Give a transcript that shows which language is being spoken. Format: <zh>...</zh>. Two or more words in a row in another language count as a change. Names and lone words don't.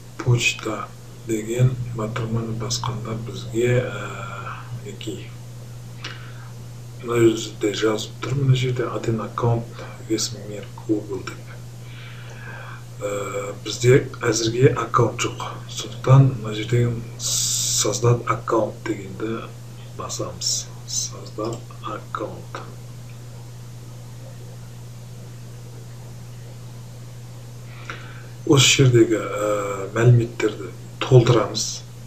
<kk>почта деген батырманы басқанда бізге мінекей мына жерде жазып тұр, мына жерде</kk> <ru>один аккаунт весь мир</ru> <kk>Google деп. Бізде әзірге аккаунт жоқ. Сондықтан мына жерде</kk> <ru>создать аккаунт</ru> <kk>дегенді басамыз.</kk> <ru>Создать аккаунт.</ru> <kk>Осы жердегі мәліметтерді толтырамыз.</kk>